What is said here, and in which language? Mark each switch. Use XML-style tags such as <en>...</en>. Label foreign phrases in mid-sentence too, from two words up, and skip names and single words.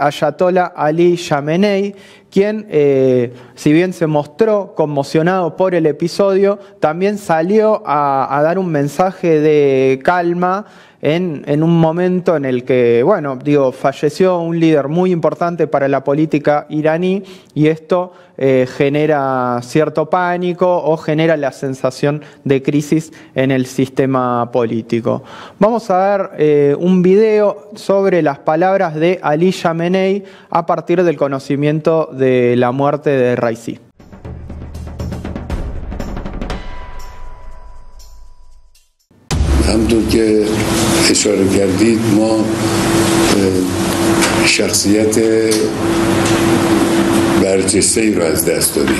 <es>ayatollah Ali Khamenei, quien, si bien se mostró conmocionado por el episodio, también salió a dar un mensaje de calma en un momento en el que, falleció un líder muy importante para la política iraní y esto genera cierto pánico o genera la sensación de crisis en el sistema político. Vamos a ver un video sobre las palabras de Ali Khamenei a partir del conocimiento de la muerte de Raisi.</es> <fa>همونطور که اشاره کردید ما شخصیت برجسته‌ای رو از دست دادیم.</fa>